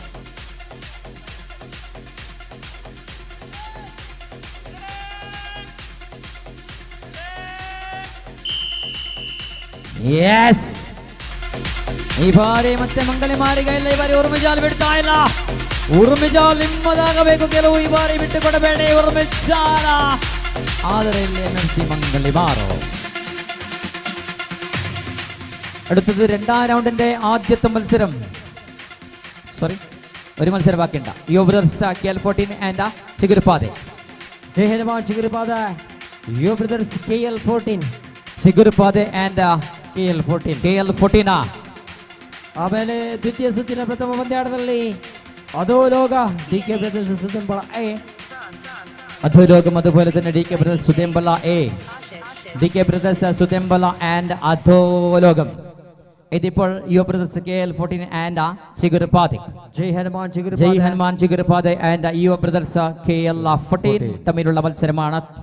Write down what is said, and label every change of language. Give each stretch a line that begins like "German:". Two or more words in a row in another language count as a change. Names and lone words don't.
Kannada: ಎಸ್ ಈ ಬಾರಿ ಮತ್ತೆ ಮಂಗಲಿಮಾರಿಗೆ ಇಲ್ಲ. ಈ ಬಾರಿ ಉರ್ಮಿಜಾಲ್ ಬಿಡ್ತಾ ಇಲ್ಲ. ಉರ್ಮಿಜಾಲ್ ನಿಮ್ಮದಾಗಬೇಕು ಕೆಲವು. ಈ ಬಾರಿ ಬಿಟ್ಟು ಕೊಡಬೇಡಿ ಉರ್ಮಿಜಾಲ. ಆದರೆ ಇಲ್ಲಿ MMC ಮಂಗಲಿಮಾರು
Malayalam: അടുത്തത് രണ്ടാം റൗണ്ടിന്റെ ആദ്യത്തെ മത്സരം. സോറി, ഒരു മത്സരം ബാക്കിയുണ്ട്. യുവ ബ്രദേഴ്സ് KL14 ആൻഡ് ചിഗുരുപാതെ. ജയ് ഹനുമാൻ ചിഗുരുപാതെ യുവ ബ്രദേഴ്സ് KL14 ചിഗുരുപാതെ ആൻഡ് KL14.
Kannada: ಆಮೇಲೆ ದ್ವಿತೀಯ ಸುತ್ತಿನ ಪ್ರಥಮ ಪಂದ್ಯಾಟದಲ್ಲಿ ಅಧೋಲೋಗ DK ಬ್ರದರ್ಸ್ ಸುದೆಂಬಳ ಎ.
Malayalam: അധോലോകം അതുപോലെ തന്നെ DK ബ്രദേഴ്സ് സുദേംബല എ. DK ബ്രദേഴ്സ് സുദേംബല ആൻഡ് അധോലോകം. ഇതിപ്പോൾ യുവ ബ്രദേഴ്സ് KL14 ആൻഡ് ചിഗുരുപാതെ. ജയ് ഹനുമാൻ ചിഗുരുപാതെ ആൻഡ് യുവ ബ്രദേഴ്സ് KL14 തമ്മിലുള്ള മത്സരമാണ്.